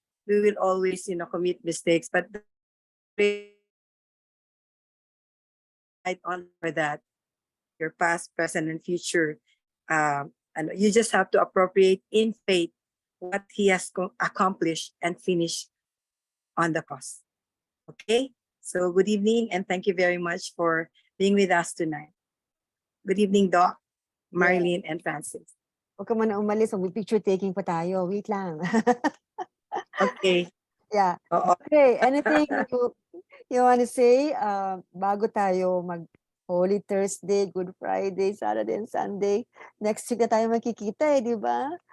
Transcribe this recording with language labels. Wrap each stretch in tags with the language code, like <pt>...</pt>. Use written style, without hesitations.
<en>We will always, commit mistakes, but on for that, your past, present, and future. And you just have to appropriate in faith what He has accomplished and finished on the cross. Okay? So good evening, and thank you very much for being with us tonight. Good evening, Doc, Marilyn, and Francis.</en> <tl>Huwag ka muna umalis, mag-picture taking pa tayo. Wait lang. Okay. Yeah. Oo.</tl> <en>Okay, anything you want to say</en> <tl>bago tayo mag</tl> <en>Holy Thursday, Good Friday, Saturday, and Sunday?</en> <tl>Next week na tayo magkikita di ba?</tl>